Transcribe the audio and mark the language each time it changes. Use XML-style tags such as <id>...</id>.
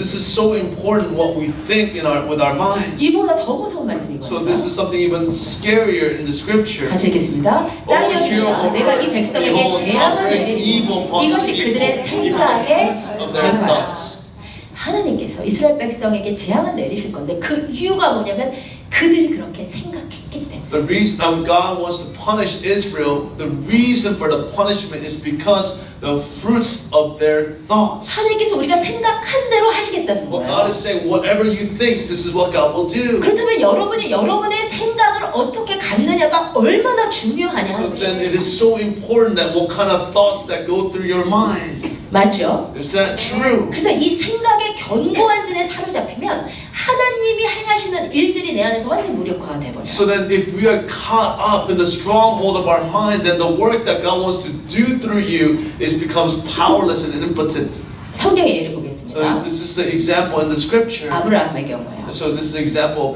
<en>this is so important what we think with our minds.</en> <ko>이보다 더 무서운</ko> <en>So</en> <ko>말씀이거든요.</ko> <en>this is something even scarier in the scripture.</en> <ko>같이 읽겠습니다. 땅 여기다 내가 이 백성에게 재앙을 내리리니 이것이 그들의 생각의 결과라. 하나님께서 이스라엘 백성에게 재앙을 내리실 건데 그 이유가 뭐냐면 그들이 그렇게 생각했기 때문에.</ko> <en>The reason God wants to punish Israel, the reason for the punishment is because the fruits of their thoughts.</en> <ko>하나님께서 우리가 생각한 대로 하시겠다는</ko> <en>What</en> <ko>거예요.</ko> <en>God is saying, whatever you think, this is what God will do.</en> <ko>그렇다면 여러분이 여러분의 생각을 어떻게 갖느냐가 얼마나 중요하냐</ko> <en>So</en> <ko>하는</ko> <en>then</en> <ko>것이에요.</ko> <en>it is so important that what kind of thoughts that go through your mind.</en> <ko>맞죠?</ko> <en>Is that true?</en> <ko>그래서 이 생각의 견고한 진에 사로잡히면 하나님이 행하시는 일들이 내 안에서 완전히 무력화가 돼버려요.</ko> <en>So then if we are caught up in the stronghold of our mind, then the work that God wants to do through you becomes powerless and impotent.</en> <ko>성경의 예를</ko> <en>So</en> <ko>보겠습니다.</ko> <en>this is the example in the scripture.</en> <ko>아브라함의 경우요.</ko> <en>So this is the example of</en>